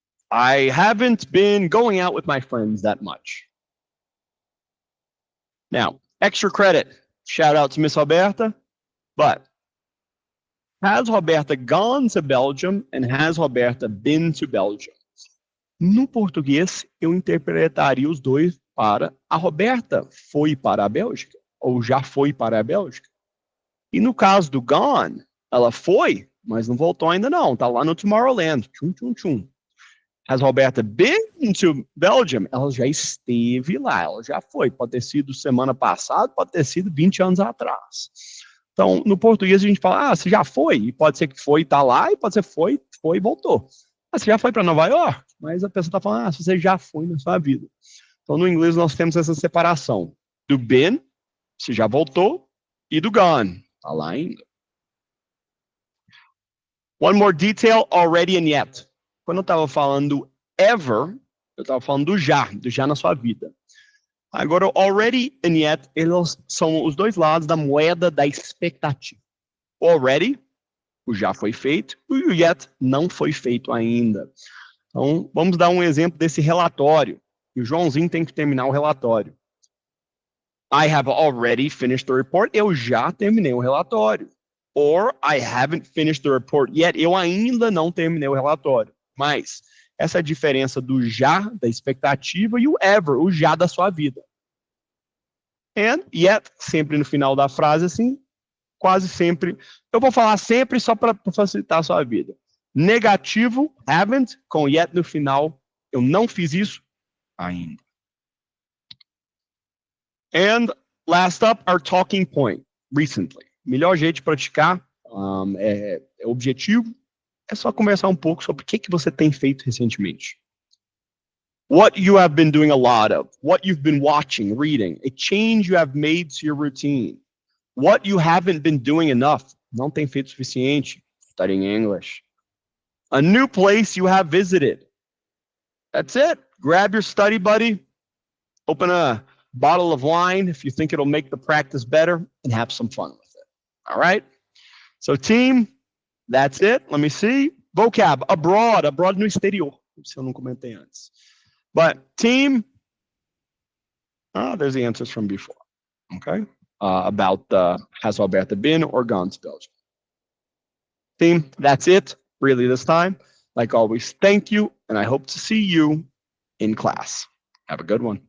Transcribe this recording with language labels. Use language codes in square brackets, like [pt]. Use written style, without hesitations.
[en] I haven't been going out with my friends that much. Now, extra credit. Shout out to Miss Roberta. But has Roberta gone to Belgium and has Roberta been to Belgium? [pt] No português, eu interpretaria os dois para a Roberta foi para a Bélgica ou já foi para a Bélgica. E no caso do gone, ela foi, mas não voltou ainda não. Tá lá no Tomorrowland. Tchum, tchum, tchum. Has Roberta been to Belgium? Ela já esteve lá, ela já foi. Pode ter sido semana passada, pode ter sido 20 anos atrás. Então, no português a gente fala, você já foi? E pode ser que foi, tá lá, e pode ser foi e voltou. Você já foi para Nova York? Mas a pessoa está falando, você já foi na sua vida. Então, no inglês nós temos essa separação do been, você já voltou, e do gone, tá lá ainda. [en] One more detail, already and yet. [pt] Quando eu estava falando do ever, eu estava falando do já na sua vida. Agora, already and yet, eles são os dois lados da moeda da expectativa. O already, o já foi feito, e o yet não foi feito ainda. Então, vamos dar um exemplo desse relatório. E o Joãozinho tem que terminar o relatório. [en] I have already finished the report. [pt] Eu já terminei o relatório. [en] Or, I haven't finished the report yet. [pt] Eu ainda não terminei o relatório. Mas essa é a diferença do já, da expectativa, e o ever, o já da sua vida. And yet, sempre no final da frase, assim, quase sempre. Eu vou falar sempre só para facilitar a sua vida. Negativo, haven't, com yet no final. Eu não fiz isso ainda. And last up, our talking point, recently. Melhor jeito de praticar é objetivo. É só conversar um pouco sobre o que você tem feito recentemente. [en] What you have been doing a lot of, what you've been watching, reading, a change you have made to your routine, what you haven't been doing enough, [pt] não tem feito o suficiente, [en] studying English, a new place you have visited. That's it. Grab your study buddy, open a bottle of wine if you think it'll make the practice better, and have some fun with it. All right? So team, that's it. Let me see. [pt] Vocab, abroad no exterior, se eu não comentei antes. [en] But team, there's the answers from before, okay? About has Roberta been or gone to Belgium. Team, that's it, really this time. Like always, thank you, and I hope to see you in class. Have a good one.